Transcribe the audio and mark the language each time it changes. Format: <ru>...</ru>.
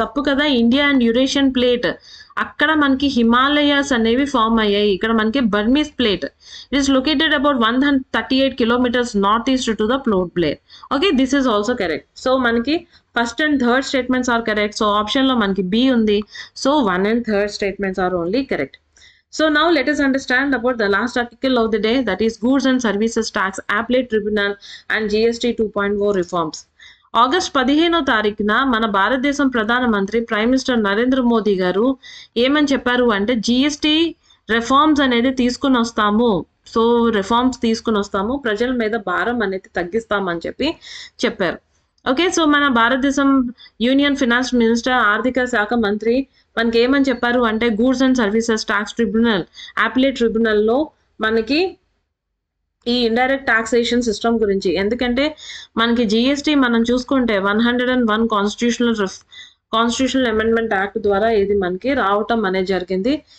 <te>తప్పు కదా, India and Eurasian plate అక్కడ మనకి హిమాలయాస్ అనేవి ఫామ్ అయ్యాయి. ఇక్కడ మనకి Burmese plate.</te> <en>It is located about 138 kilometres north east to the plate plate. Okay, this is also correct. So మనకి first and third statements are correct.</en> <te>So ఆప్షన్లో మనకి B ఉంది.</te> <en>So 1 and 3 statements are only correct. So now let us understand about the last article of the day, that is Goods and Services Tax Appellate Tribunal and GST 2.0 reforms.</en> <te>August 15వ తారీఖున మన భారతదేశం ప్రధానమంత్రి prime minister Narendra Modi గారు ఏమని చెప్పారు అంటే GST reforms అనేది తీసుకుని వస్తాము. సో రిఫార్మ్స్ తీసుకుని వస్తాము, ప్రజల మీద భారం అనేది తగ్గిస్తామని చెప్పారు. ఓకే, సో మన భారతదేశం యూనియన్ ఫినాన్స్ మినిస్టర్ ఆర్థిక శాఖ మంత్రి మనకి ఏమని చెప్పారు అంటే goods and services tax tribunal appellate ట్రిబ్యునల్లో మనకి ఈ ఇండైరెక్ట్ టాక్సేషన్ సిస్టమ్ గురించి, ఎందుకంటే మనకి GST మనం చూసుకుంటే 101 కాన్స్టిట్యూషనల్ అమెండ్మెంట్ యాక్ట్ ద్వారా ఇది మనకి రావటం అనేది జరిగింది.</te>